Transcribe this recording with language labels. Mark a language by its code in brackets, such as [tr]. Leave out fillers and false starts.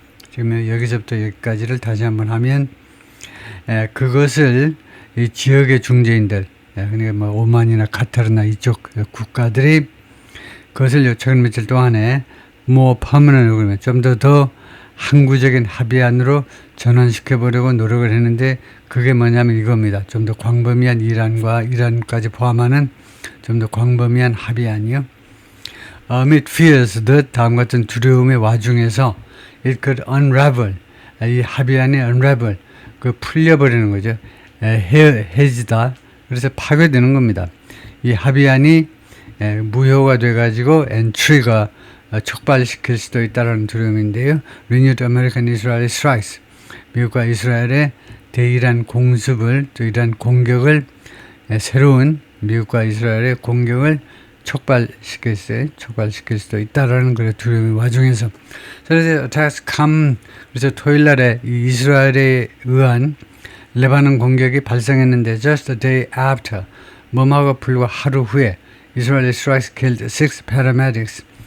[ko] 지금 여기서부터 여기까지를 다시 한번 하면, 그것을 이 지역의 중재인들, 그러니까 뭐 오만이나 카타르나 이쪽 국가들이 그것을 최근 며칠 동안에 [en] more permanent agreement, [ko] 좀 더 항구적인 합의안으로 전환시켜보려고 노력을 했는데, 그게 뭐냐면 이겁니다. 좀 더 광범위한 이란까지 포함하는 좀 더 광범위한 합의안이요. [en] Amid fears that [ko] 다음 같은 두려움의 와중에서 [en] it could unravel, [ko] 이 합의안이 unravel, 그 풀려버리는 거죠. 해지다. 그래서 파괴되는 겁니다. 이 합의안이 무효가 돼가지고 엔트리가 촉발시킬 수도 있다는 두려움인데요. [en] Renewed American Israeli Strikes. [ko] 미국과 이스라엘의 대이란 공습을, 또 이란 공격을, 새로운 미국과 이스라엘의 공격을 촉발시킬 수도 있다라는 그런 두려움의 와중에서. 그래서 그래서 토요일 날에 이스라엘에 의한 레바논 공격이 발생했는데, [en] just the day after, [ko] 뭐하고 불과 하루 후에, [en] Israeli strikes killed 6 paramedics.